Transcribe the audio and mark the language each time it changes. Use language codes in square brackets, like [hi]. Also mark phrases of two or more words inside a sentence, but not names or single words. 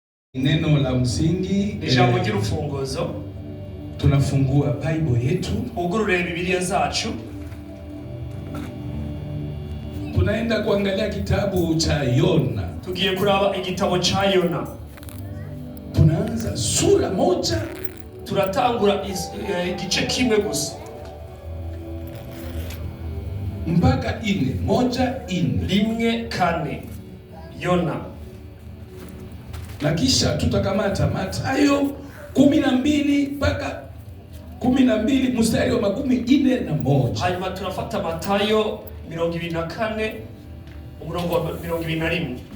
[sw] Neno la msingi [rn] ijambo ry'urufunguzo. [sw] Tunafungua Bible yetu, [rn] ugurure Biblia zacu, [sw] tunaenda kuangalia kitabu cha Yona. [rn] Tugiye kuraba igitabo cha Yona. [sw] Tunaanza sura moja, [rn] turatangura igice kimwe gusa [sw] mpaka 1:4 [rn] rimwe kane. Yona. [sw] Na kisha tutakamata Mathayo 12 mpaka 12 mstari wa 41. [rn] Hanyuma tunafata Mathayo 24 umurongo wa 21.